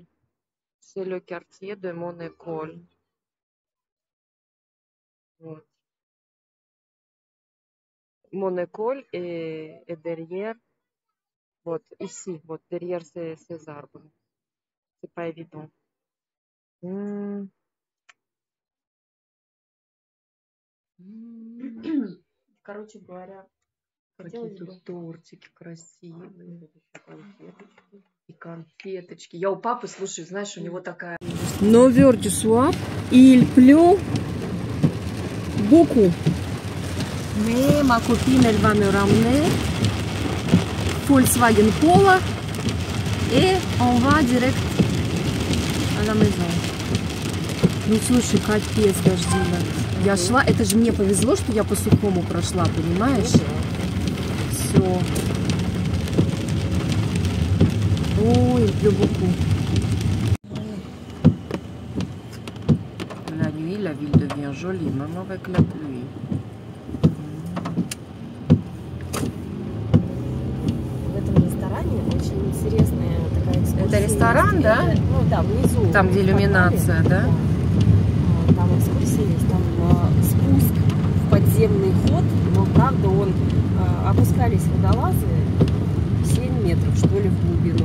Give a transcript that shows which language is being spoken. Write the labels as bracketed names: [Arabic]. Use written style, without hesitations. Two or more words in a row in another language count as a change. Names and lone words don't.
[French] C'est le quartier de mon école. Вот. Mon école est derrière, вот, ici, вот, derrière ces arbres. C'est pas évident. [Russian] Короче говоря, Какие тут тортики красивые. И конфеточки. Я у папы, слушай, знаешь, у него такая... [French] 9h du soir, il pleut beaucoup. Mais ma copine, elle va me ramener Volkswagen Polo et on va direct à la maison. [Russian] Ну, слушай, капец, дождина. Я шла, это же мне повезло, что я по сухому прошла, понимаешь? Все. Ой, [French] il pleut beaucoup. La nuit, la ville devient jolie, même avec la pluie. [Russian] В этом ресторане очень интересная такая экскурсия. Это ресторан, да? Ну да, внизу. Там, где иллюминация, да? Там экскурсия есть, там спуск в подземный ход, но правда он опускались водолазы 7 метров, что ли, в глубину.